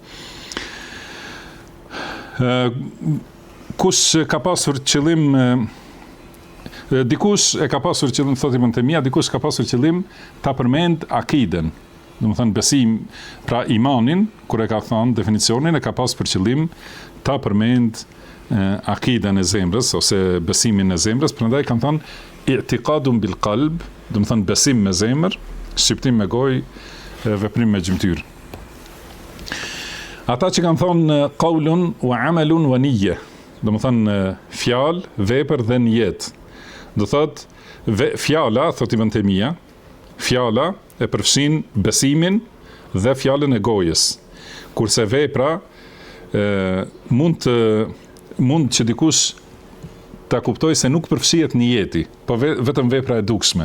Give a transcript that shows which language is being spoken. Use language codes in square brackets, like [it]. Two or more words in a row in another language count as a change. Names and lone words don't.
[sq] Kush ka pasur qëllim, dikush e ka pasur qëllim, thotë Ibn Taymija, dikush ka pasur qëllim ta përmend akiden, domethënë besim, pra imanin, kur e ka thënë definicionin, e ka pasur për qëllim ta përmend akiden e zemrës ose besimin e zemrës, prandaj kanë thënë [ar] اعتقاد بالقلب, [sq] domethënë besim me zemër, shqiptim me gojë, veprim me gjymtyrë. Ata që kanë thonë [ar] قول وعمل ونية, [sq] domethënë fjalë, vepër dhe nijet. Do thotë fjala, thot Ibn Taymija, fjala e përfshin besimin dhe fjalën e gojës. Kurse vepra mund që dikush ta kuptoj se nuk përfshihet nijeti, po vetëm vepra e dukshme.